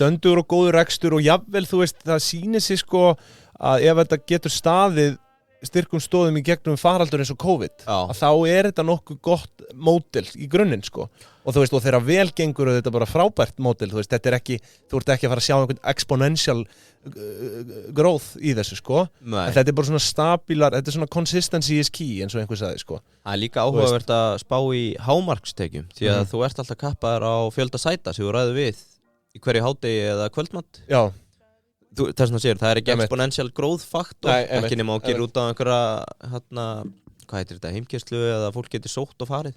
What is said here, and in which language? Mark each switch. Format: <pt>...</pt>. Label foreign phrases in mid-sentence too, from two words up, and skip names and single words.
<is>Stöndur og góður rekstur og jafnvel, þú veist, það sýnir sig sko að ef þetta getur staðið styrkum stóðum í gegnum faraldur eins og COVID, að þá þetta nokkuð gott módel í grunninn sko. Og þú veist, og þeirra vel gengur og þetta bara frábært módel, þú veist, þetta ekki, þú ert ekki að fara að sjá einhvern</is> <en>exponential growth</en> <is>í þessu sko. En þetta bara svona stabílar, þetta svona</is> <en>consistency is key</en> <is>eins og einhver sagði sko. Það líka áhugavert að spá í hámarkstekjum, því að þú ert alltaf kappaður á fjölda sæta sem þú ræður við í hverju hádegi eða kvöldmatt. Já. Þess vegna sér, það er ekki</is> <en>exponential growth</en> <is>faktor, ekki nema að gera út á einhverja, hvað heitir þetta, heimkeyrslu eða fólk getur sótt og farið.</is>